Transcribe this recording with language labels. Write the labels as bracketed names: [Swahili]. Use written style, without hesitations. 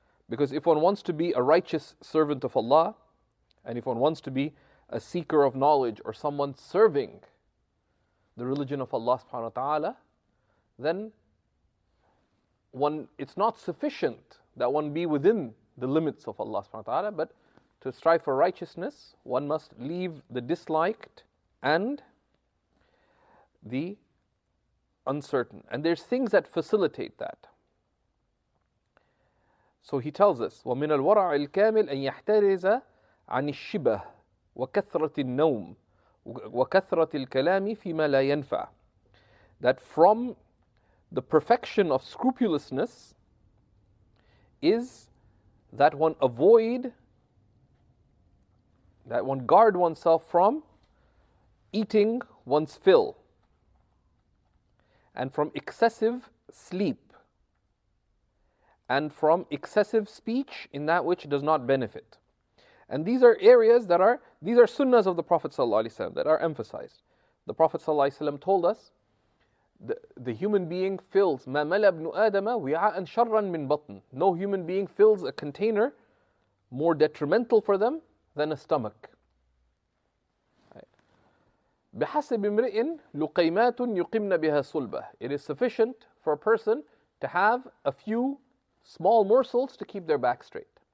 [English] Because if one wants to be a righteous servant of Allah, and if one wants to be a seeker of knowledge or someone serving the religion of Allah subhanahu wa ta'ala, then it's not sufficient that one be within the limits of Allah subhanahu wa ta'ala, but to strive for righteousness, one must leave the disliked and the uncertain. And there's things that facilitate that. So he tells us, [Arabic] وَمِنَ الْوَرَعِ الْكَامِلِ أَنْ يَحْتَرِزَ عَنِ الشِّبَهِ وَكَثْرَةِ النَّوْمِ وَكَثْرَةِ الْكَلَامِ فِي مَا لَا يَنْفَعُ. [English] That from the perfection of scrupulousness is that one guard oneself from eating one's fill, and from excessive sleep, and from excessive speech in that which does not benefit. And these are areas these are sunnahs of the Prophet ﷺ that are emphasized. The Prophet ﷺ told us, the human being fills, [Arabic] مَا مَلَى ابْنُ آدَمَ وِعَاءً شَرًّا مِّن بَطْنٍ. [English] No human being fills a container more detrimental for them than a stomach. [Arabic] بِحَسَبِ امْرِئٍ لُقَيْمَاتٌ يُقِمْنَ بِهَا صُلْبَهِ. [English] It is sufficient for a person to have a few small morsels to keep their back straight.